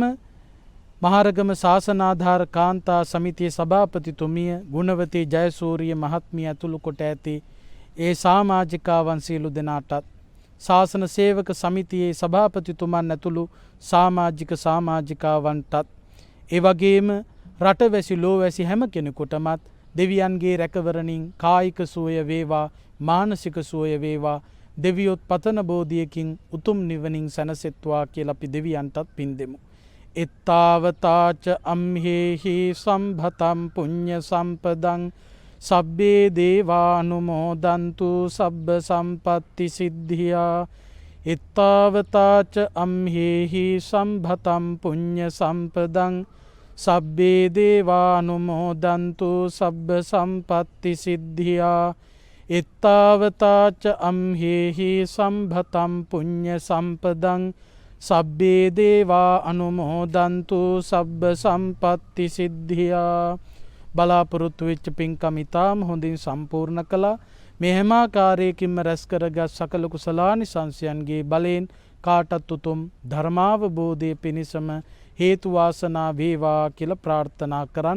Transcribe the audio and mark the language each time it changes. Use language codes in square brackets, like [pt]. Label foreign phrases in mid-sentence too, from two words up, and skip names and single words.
[si] මහරගම ශාසනාධාර කාන්තා සමිතියේ සභාපතිතුමිය ගුණවතී ජයසූරිය මහත්මිය ඇතුළු කොට ඇති ඒ සමාජිකාවන් සියලු දෙනාටත්, ශාසන සේවක සමිතියේ සභාපතිතුමන් ඇතුළු සමාජික සමාජිකාවන්ටත්, ඒ වගේම රටවැසි ලෝවැසි හැම කෙනෙකුටමත් දෙවියන්ගේ රැකවරණින් කායික සුවය වේවා, මානසික සුවය වේවා. දෙවියොත් පතන බෝධියකින් උතුම් නිවනින් සැනසෙත්වා කියලා අපි දෙවියන්ටත් පින් දෙමු. [pi] එත්තාවතාච අම්හෙහි සම්භතම් පුඤ්ඤ සම්පදං සබ්බේ දේවානුමෝදන්තු සබ්බ සම්පත්ති සිද්ධියා. එත්තාවතාච අම්හෙහි සම්භතම් පුඤ්ඤ සම්පදං සබ්බේ දේවානුමෝදන්තු සබ්බ සම්පත්ති සිද්ධියා. එත්තාවතාච අම්හෙහි සම්භතම් පුඤ්ඤ සම්පදං සබ්බේ දේවා අනුමෝදන්තු සබ්බ සම්පත්ති සිද්ධියා. [si] බලාපොරොත්තු වෙච්ච පින්කම් ඉතාම හොඳින් සම්පූර්ණ කළා. මේ හැම ආකාරයකින්ම රැස් කරගත් සකල කුසලානිසංසයන්ගේ බලයෙන් කාටත් උතුම් ධර්මාවබෝධය පිණිසම හේතු වාසනා වේවා කියලා ප්‍රාර්ථනා කරන්න.